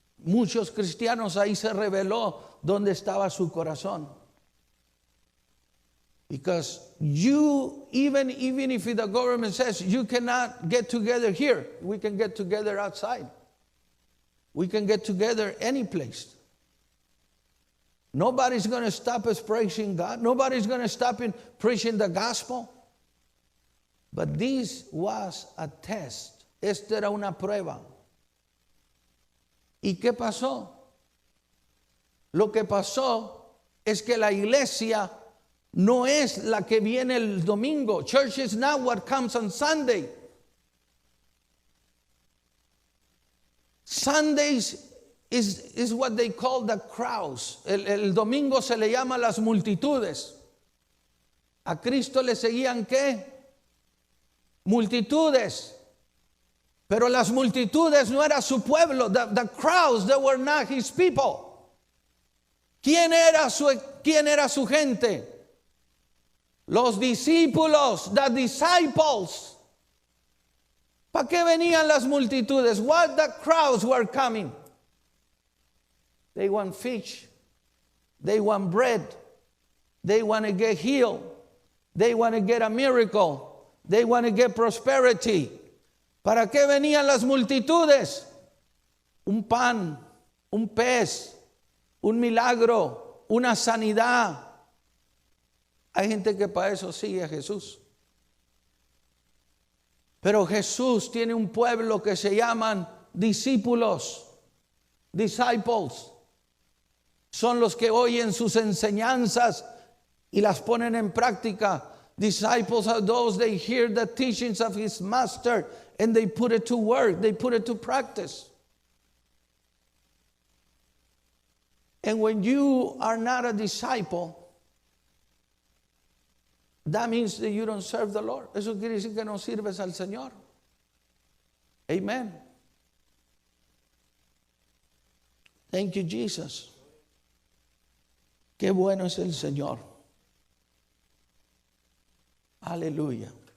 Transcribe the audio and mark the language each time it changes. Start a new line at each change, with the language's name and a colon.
Spanish: Muchos cristianos ahí se reveló dónde estaba su corazón.
English: Because even if the government says you cannot get together here, we can get together outside. We can get together any place. Nobody's going to stop us praising God. Nobody's going to stop in preaching the gospel. But this was a test.
Spanish: Esta era una prueba. ¿Y qué pasó? Lo que pasó es que la iglesia no es la que viene el domingo.
English: Church is not what comes on Sunday. Sundays is what they call the crowds.
Spanish: El domingo se le llama las multitudes. A Cristo le seguían ¿qué? Multitudes. Pero las multitudes no era su pueblo.
English: The crowds, they were not his people.
Spanish: ¿Quién era su gente? Los discípulos,
English: the disciples.
Spanish: ¿Para qué venían las multitudes?
English: What the crowds were coming? They want fish. They want bread. They want to get healed. They want to get a miracle. They want to get prosperity.
Spanish: ¿Para qué venían las multitudes? Un pan, un pez, un milagro, una sanidad. Hay gente que para eso sigue a Jesús. Pero Jesús tiene un pueblo que se llaman discípulos, disciples. Son los que oyen sus enseñanzas y las ponen en práctica.
English: Disciples are those that hear the teachings of his master and they put it to work, they put it to practice. And when you are not a disciple, that means that you don't serve the Lord.
Spanish: Eso quiere decir que no sirves al Señor. Amen.
English: Thank you, Jesus.
Spanish: Qué bueno es el Señor. Aleluya.